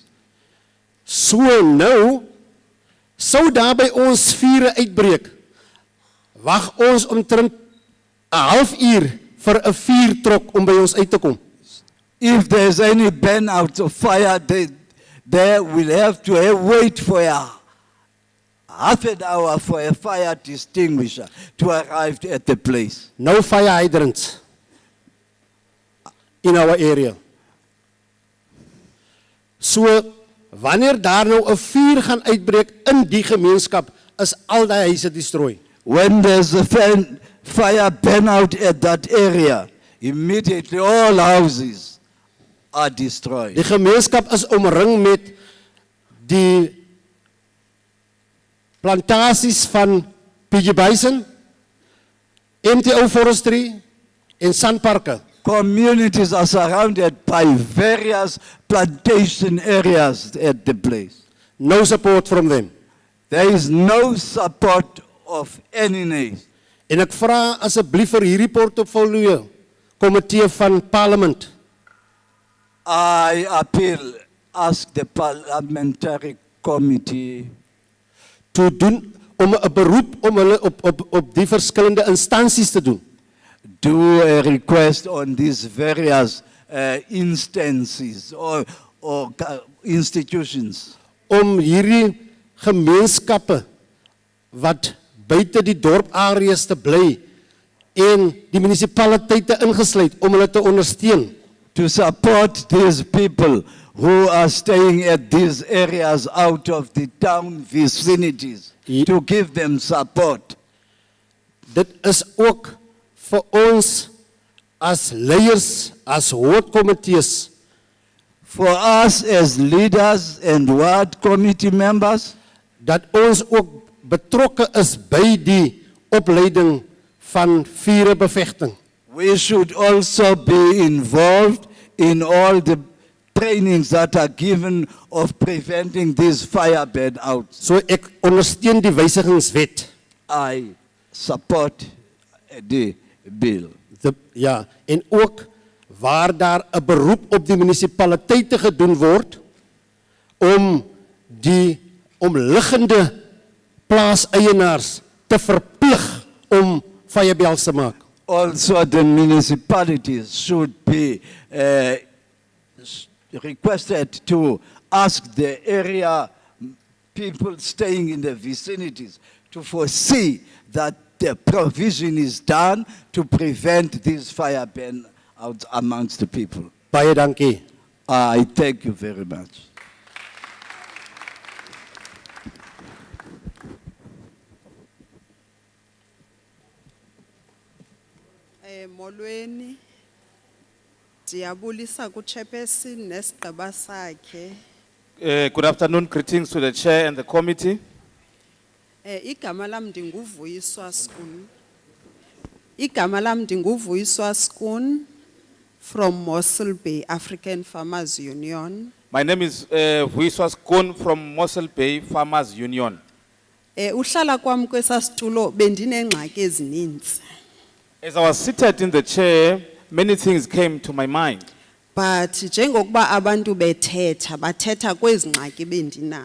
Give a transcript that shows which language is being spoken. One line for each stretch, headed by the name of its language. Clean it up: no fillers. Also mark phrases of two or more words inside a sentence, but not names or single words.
Afrikaans: So nou, sou daar by ons vure uitbreek, wag ons omtrent 'n halfuur vir 'n vuurtrok om by ons uit te kom.
English: If there's any burnout of fire, they will have to wait for half an hour for a fire extinguisher to arrive at the place. No fire hydrants in our area. So,
Afrikaans: wanneer daar nou 'n vuur gaan uitbreek in die gemeenskap, is al die huise destrooi.
English: When there's a fire burnout at that area, immediately all houses are destroyed.
Afrikaans: Die gemeenskap is omring met die plantasies van PG Bison, MTO Forestry en sandparke.
English: Communities are surrounded by various plantation areas at the place. No support from them. There is no support of any name.
Afrikaans: En ek vra asseblief vir hierdie portfolio komitee van parlement.
English: I ask the parliamentary committee
Afrikaans: to doen om 'n beroep om hulle op die verskillende instansies te doen.
English: Do a request on these various instances or institutions.
Afrikaans: Om hierdie gemeenskappe wat buite die dorpareas te bly en die munisipaliteite ingesluit om hulle te ondersteun.
English: To support these people who are staying at these areas out of the town vicinities, to give them support.
Afrikaans: Dit is ook vir ons as leiers, as wardkomitees,
English: for us as leaders and ward committee members,
Afrikaans: dat ons ook betrokke is by die opleiding van vuurbevegting.
English: We should also be involved in all the trainings that are given of preventing these fire burnouts.
Afrikaans: So ek ondersteun die wysigingswet.
English: I support the bill.
Afrikaans: Ja, en ook waar daar 'n beroep op die munisipaliteite gedoen word om die omliggende plaaseienaars te verplig om firebells te maak.
English: Also the municipalities should be requested to ask the area people staying in the vicinities to foresee that the provision is done to prevent these fire burnouts amongst the people.
Afrikaans: Baie dankie.
English: I thank you very much.
Xhosa: Molweni ndiyabulisa ku-chairperson nesigqiba sakhe.
English: Good afternoon, greetings to the chair and the committee.
Xhosa: Igama lam ndinguvuyiswa Skun. Igama lam ndinguvuyiswa Skun
English: from Mossel Bay African Farmers Union. My name is Vuyiswa Skun from Mossel Bay Farmers Union.
Xhosa: Uhlala kwam kwesasitulo bendinengxaki ezininzi.
English: As I was seated in the chair, many things came to my mind.
Xhosa: But njengokuba abantu bethetha bathetha kwezi ngxaki bendinazo.